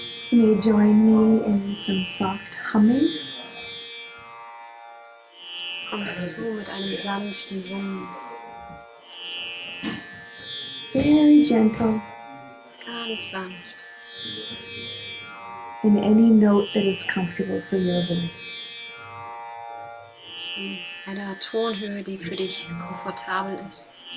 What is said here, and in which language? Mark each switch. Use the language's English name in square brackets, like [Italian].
[English] You may join me in some soft humming. [German] Komm dazu mit einem sanften Summen, [English] Very gentle [German] ganz sanft, [English] in any note that is comfortable for your voice. [German] in einer Tonhöhe, die für dich komfortabel ist.